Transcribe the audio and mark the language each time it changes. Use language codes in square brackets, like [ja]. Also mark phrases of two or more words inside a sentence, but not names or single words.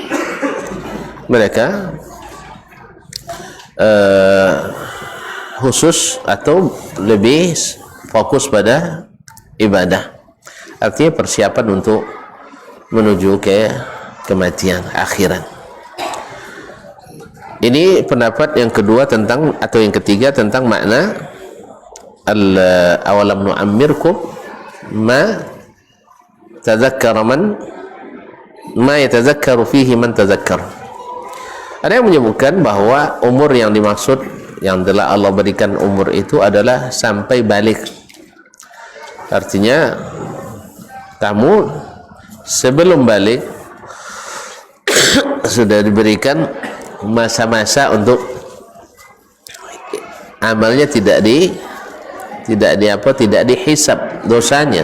[id] Mereka khusus atau lebih fokus pada ibadah. Artinya persiapan untuk menuju ke kematian akhirat. Ini pendapat yang kedua tentang, atau yang ketiga tentang makna [ar] أولم نعمركم ما تذكر ما يتذكر فيه من تذكر. [id] Ada yang menyebutkan bahwa umur yang dimaksud, yang telah Allah berikan umur itu adalah sampai balik. Artinya kamu sebelum balik sudah diberikan masa-masa untuk amalnya tidak dihisab dosanya.